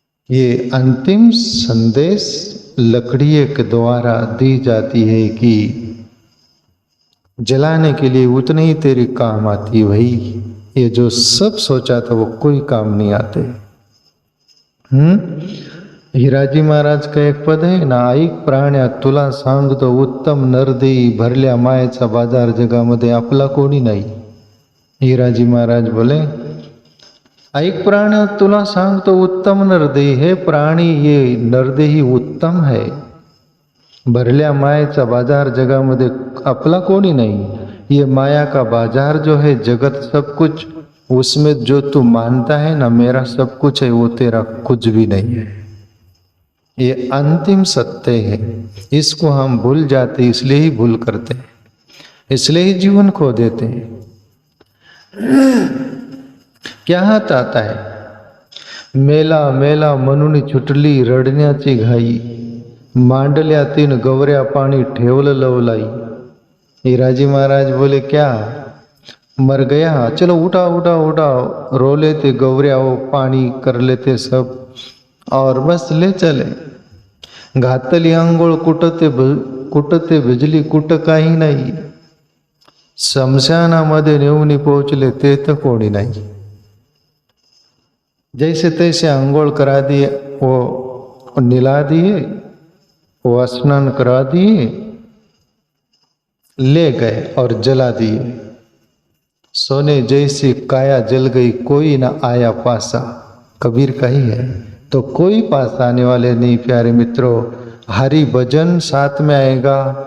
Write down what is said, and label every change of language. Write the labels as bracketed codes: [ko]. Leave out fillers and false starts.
[hi] ये अंतिम संदेश लकड़ी के द्वारा दी जाती है कि जलाने के लिए उतनी ही तेरी काम आती है भाई, ये जो सब सोचा था वो कोई काम नहीं आते। हिराजी महाराज का एक पद है ना, [mr] ऐक प्राण्या तुला सांगतो उत्तम नरदेई, भरल्या मायेचा बाजार जगामध्ये आपला कोणी नाही। [hi] हिराजी महाराज बोले, [mr] ऐक प्राण्या तुला सांगतो उत्तम नरदेई, [hi] हे प्राणी ये नरदेही उत्तम है, [mr] भरल्या मायेचा बाजार जगामध्ये आपला कोणी नहीं। [hi] ये माया का बाजार जो है, जगत सब कुछ, उसमें जो तू मानता है ना मेरा सब कुछ है, वो तेरा कुछ भी नहीं है। ये अंतिम सत्य है, इसको हम भूल जाते, इसलिए ही भूल करते हैं, इसलिए ही जीवन खो देते हैं। क्या हाथ आता है, [mr] मेला मेला मनुनी छुटली रडण्याची घाई, मांडल्या तीन गवऱ्या पाणी ठेवलं लवलाई। [hi] हिराजी महाराज बोले, क्या मर गया, चलो उठा उठा उठा, रो लेते गवऱ्या, वो पानी कर लेते सब, और बस ले चले। [mr] घातली अंघोळ कुटते भिजली कुट काही नाही, शमशानामध्ये नेऊन पोहोचले ते तर कोणी नाही। [hi] जैसे तैसे अंघोळ करा दिए, वो निला दिए, वो स्नान करा दिए, ले गए और जला दिए। सोने जैसी काया जल गई, कोई ना आया पासा, कबीर का ही है, तो कोई पास आने वाले नहीं। प्यारे मित्रों, हरि भजन साथ में आएगा,